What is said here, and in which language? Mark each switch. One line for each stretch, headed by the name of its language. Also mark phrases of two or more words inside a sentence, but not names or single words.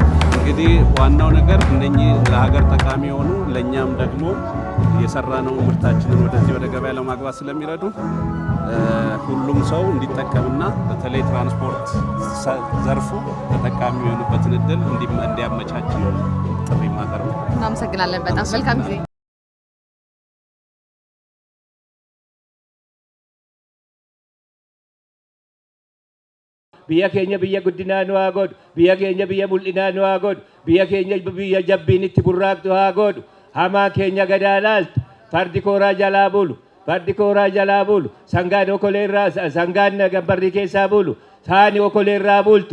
Amharic: እንግዲህ ዋናው ነገር እነኚህ ለሀገር ጠቃሚ የሆኑ ለእኛም ደግሞ የሰራነው ምርታችንን ወደዚህ ወደ ገበያ ለማግባት ስለሚረዱ ሁሉም ሰው እንዲጠቀምና በተለይ ትራንስፖርት ዘርፉ ተጠቃሚ የሆኑበትን እድል እንዲያመቻች ነው ጥሪ ማቀርበው። እናመሰግናለን። በጣም መልካም ጊዜ።
Oromo: biyya keenya biyya guddinaa nu haa godhu, biyya keenya biyya mul'inaa nu haa godhu, biyya keenya biyya jabbiin itti burraaqtu haa godhu. Hamaa keenya gadaa laaltu fardi kooraa jalaa bulu, fardi kooraa jalaa bulu, sangaan okoleerraa sangaan gabbarri keessaa bulu, saani okoleerraa bultu.